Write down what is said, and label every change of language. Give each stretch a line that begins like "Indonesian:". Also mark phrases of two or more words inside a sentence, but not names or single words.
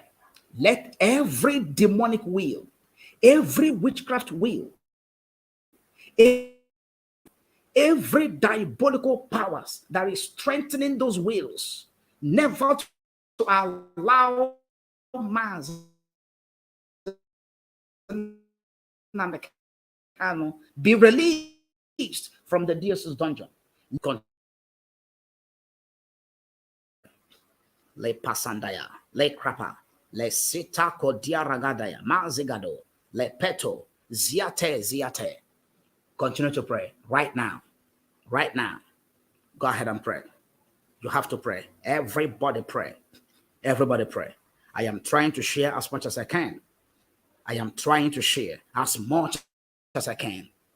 English: Let every demonic will, every witchcraft will, every diabolical powers that is strengthening those wills, never to allow Mazi Nnamdi Kanu be released from the DSS dungeon. Le pasandaya, le krapa, le sita kodia ragadaya, mazigado, le peto, ziate. Continue to pray right now. Right now. Go ahead and pray. You have to pray. Everybody pray. Everybody pray. I am trying to share as much as I can. I am trying to share as much as I can.